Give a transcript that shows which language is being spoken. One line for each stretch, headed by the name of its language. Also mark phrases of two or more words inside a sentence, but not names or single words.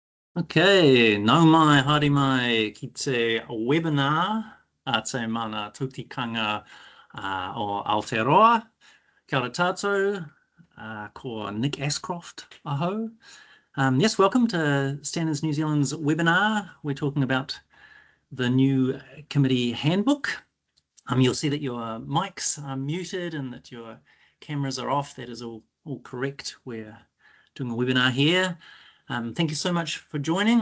Māori: Okay, nau mai, haere mai ki te webinar a te mana tutikanga o Aotearoa. Kia ora tātou, ko Nick Ascroft, aho.
English: Yes, welcome to Standards New Zealand's webinar. We're talking about the new committee handbook. You'll see that your mics are muted and that your cameras are off. That is all correct. We're doing a webinar here. Thank you so much for joining.